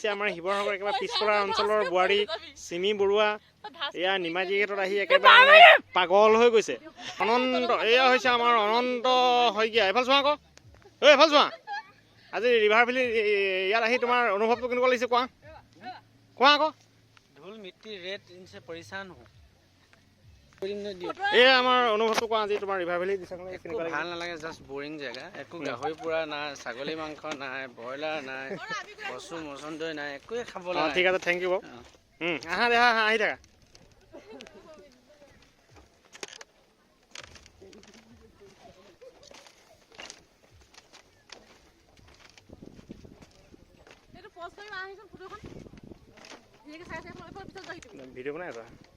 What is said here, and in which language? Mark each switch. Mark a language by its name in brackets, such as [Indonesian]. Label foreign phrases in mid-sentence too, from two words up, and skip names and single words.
[Assamese] আমাৰ শিৱসাগৰ একেবাৰে পিছপৰা অঞ্চলৰ বোৱাৰী চিমি বৰুৱা এয়া নিমাতী ঘাটত আহি একেবাৰে পাগল হৈ গৈছে অনন্ত এয়া হৈছে আমাৰ অনন্ত শইকীয়া এফাল চোৱা আকৌ এফাল চোৱা আজি ৰিভাৰ ভেলী ইয়াত আহি তোমাৰ অনুভৱটো কেনেকুৱা লাগিছে কোৱা কোৱা আকৌ [Hindi] धूल मिट्टी रेत इनसे परेशान हूँ [Assamese] এয়া আমাৰ অনুভৱটো কোৱা আজি তোমাৰ ৰিভাৰ ভেলী ভাল নালাগে [English] just boring [Assamese] জেগা একো গাহৰি পোৰা নাই ছাগলী মাংস নাই ব্ৰইলাৰ নাই কচু মচন্দৈ নাই একোৱে খাব লাগে ঠিক আছে [English] thank you [Assamese] বাৰু আহা দেহা আহি থাকা ভিডিঅ' বনাই আছা